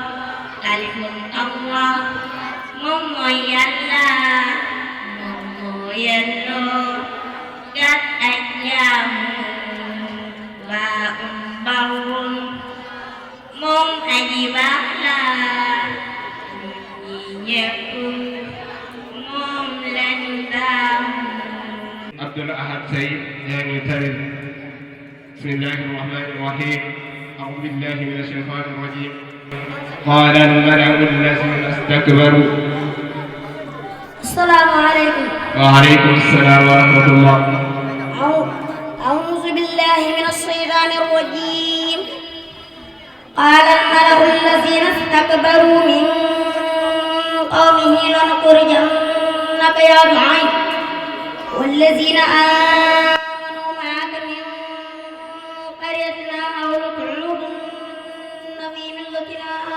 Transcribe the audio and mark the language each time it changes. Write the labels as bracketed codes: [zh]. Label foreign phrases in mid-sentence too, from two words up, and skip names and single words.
[wo] moom mooy yàlla moom moo yelloo gat ak jaamu waa barun moom aji baax la ñi ñépp moom lañu taamu. [ar] Abdul Ahad Saïd [wo] yaa ngi taril [ar] بسم الله الرحمن الرحيم أعوذ بالله من الشيطان الرجيم قال الملأ الذين استكبروا. السلام عليكم. وعليكم السلام ورحمة الله. أعوذ بالله من الشيطان الرجيم قال الملأ الذين استكبروا من قومه لنخرجنك يا شعيب والذين آمنوا معك من قريتنا أو لتعودن في ملتنا